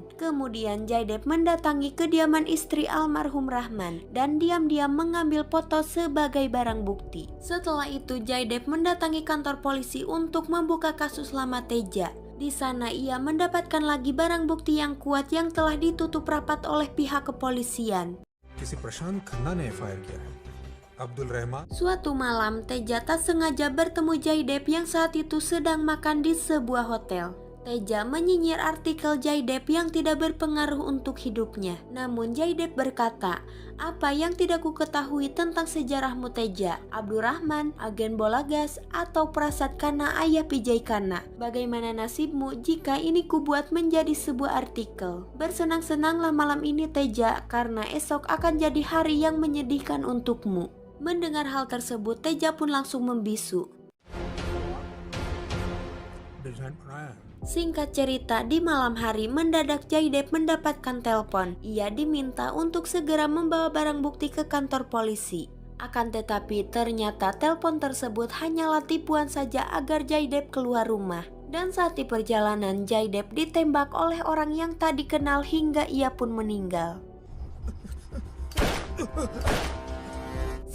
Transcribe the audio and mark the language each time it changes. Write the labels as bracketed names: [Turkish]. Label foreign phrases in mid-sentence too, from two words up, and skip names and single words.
[Indonesian] Kemudian Jaidep mendatangi kediaman istri almarhum Rahman dan diam-diam mengambil foto sebagai barang bukti. Setelah itu Jaidep mendatangi kantor polisi untuk membuka kasus lama Teja. Di sana ia mendapatkan lagi barang bukti yang kuat yang telah ditutup rapat oleh pihak kepolisian. [Hindi] किसी प्रशांत खन्ना ने एफआईआर किया है अब्दुल रहमान. [Indonesian] Suatu malam, Teja tak sengaja bertemu Jaidep yang saat itu sedang makan di sebuah hotel. Teja menyinyir artikel Jaidep yang tidak berpengaruh untuk hidupnya. Namun Jaidep berkata, apa yang tidak ku ketahui tentang sejarahmu Teja, Abdurrahman, agen bola gas, atau Prasad Kana ayah PJ Kana. Bagaimana nasibmu jika ini kubuat menjadi sebuah artikel? Bersenang-senanglah malam ini Teja, karena esok akan jadi hari yang menyedihkan untukmu. Mendengar hal tersebut, Teja pun langsung membisu. [Hindi] डिजाइन बनाया है. [Indonesian] Singkat cerita, di malam hari mendadak Jaidep mendapatkan telepon. Ia diminta untuk segera membawa barang bukti ke kantor polisi. Akan tetapi ternyata telepon tersebut hanyalah tipuan saja agar Jaidep keluar rumah. Dan saat di perjalanan, Jaidep ditembak oleh orang yang tak dikenal hingga ia pun meninggal.